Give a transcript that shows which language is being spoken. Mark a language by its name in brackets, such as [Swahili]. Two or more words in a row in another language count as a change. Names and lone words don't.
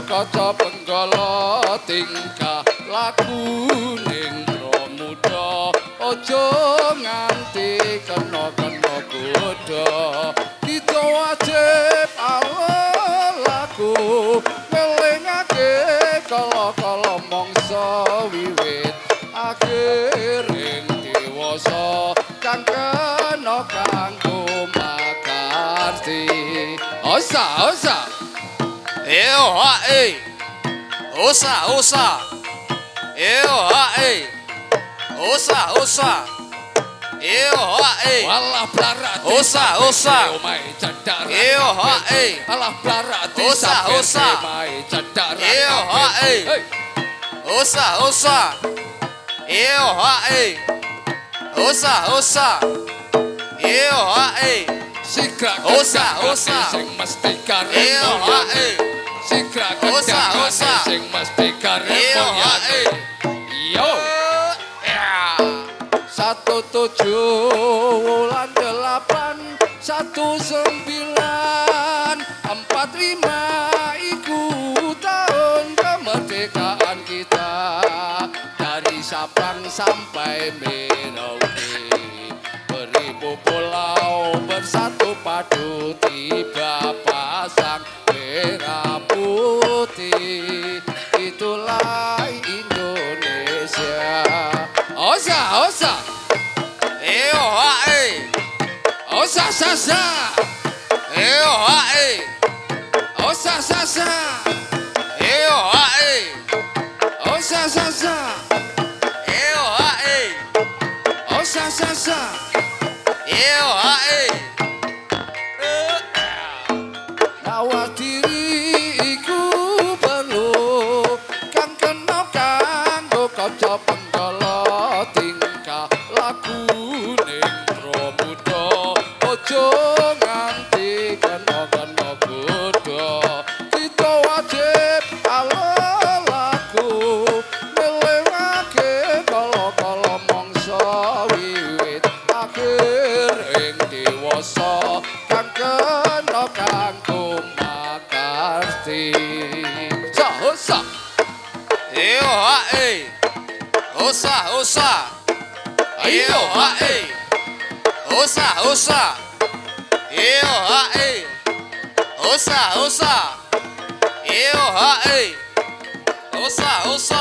[Javanese] kaca penggala tingkah laku ning pramuda aja nganti kena godha kita wajib laku ngelingake kala-kala mangsa wiwit akhiring dewasa kang kena kanggo makarti osa Yo ha Osa. Yo ha Osa. Yo ha walah blarat Osa. omahe cedhak Yo ha alah blarat Osa. omahe cedhak Yo ha Osa. Yo ha Osa. Yo ha Sigrak Osa. sing mesti karep Yo ha Sigrak Osa. sing mesti karep Yo ha yo 1745 iku [Indonesian] tahun kemerdekaan kita dari Sabang sampai Merauke beribu pulau bersatu padu tiba pasang merah putih itulah Indonesia osa [Javanese] Yo ha osa sasa Yo ha osa sasa Yo ha osa sasa Yo ha osa sasa Yo ha mawas diriku perlu kang kena kanggo kaca penggala tingkah laku ning pramuda aja nganti kena godha kita wajib laku ngelewake kala-kala mangsa wiwit akhir ing dewasa kang kena kanggo makarti osa Yo ha Osa. Yo ha Osa. Yo ha Osa. Yo ha Osa.